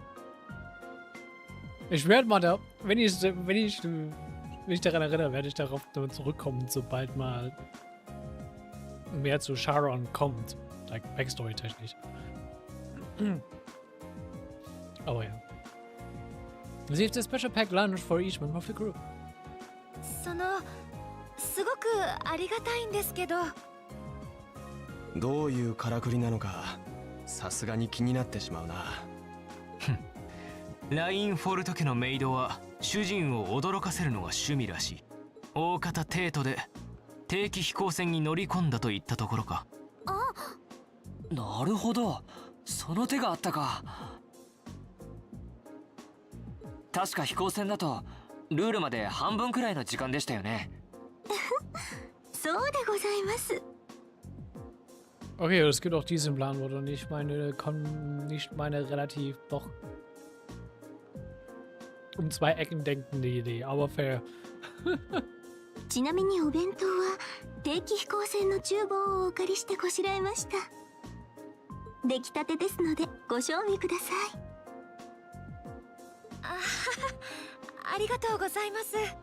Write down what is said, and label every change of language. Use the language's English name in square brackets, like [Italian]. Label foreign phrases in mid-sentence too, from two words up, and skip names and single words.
[German] Ich werde mal da, wenn ich daran erinnere, werde ich darauf zurückkommen, sobald mal mehr zu Sharon kommt. [English] Like Backstory [German] technisch. Aber ja. [English] Received a special packed lunch for each member of the group. [Japanese] すごくありがたいんですけど。どういうからくりなのかさすがに気になってしまうな。ラインフォルト家のメイドは主人を驚かせるのが趣味らしい。大方帝都で定期飛行船に乗り込んだといったところか。あ、なるほど、その手があったか。確か飛行船だとルールまで半分くらいの時間でしたよね。そうでございます。 [German] Okay, es gibt auch diesen Plan, oder nicht meine relativ doch um 2 Ecken denkende Idee, aber fair. [Japanese] ちなみにお弁当は定期飛行船の厨房をお借りしてこしらえました。出来たてですのでご賞味ください。ありがとうございます。